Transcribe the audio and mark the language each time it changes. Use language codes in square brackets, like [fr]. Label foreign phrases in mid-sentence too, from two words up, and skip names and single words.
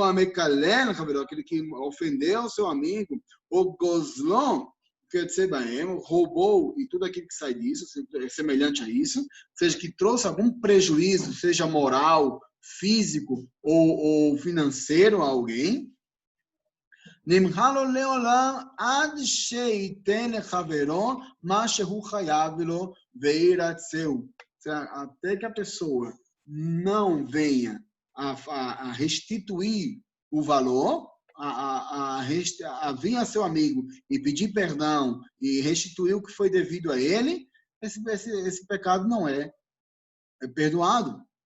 [pt] a [he] מקלל חברו, [pt] aquele que ofendeu o seu amigo, ou Gozlon, que roubou e tudo aquilo que sai disso, é semelhante a isso, seja que trouxe algum prejuízo, seja moral, físico ou financeiro a alguém, [he] נמחל לו לעולם עד שייתן לחברו מה שהוא חייב לו וירצהו. [pt] Até que a pessoa não venha a restituir o valor, a vir a seu amigo e pedir perdão e restituir o que foi devido a ele, esse pecado não é perdoado.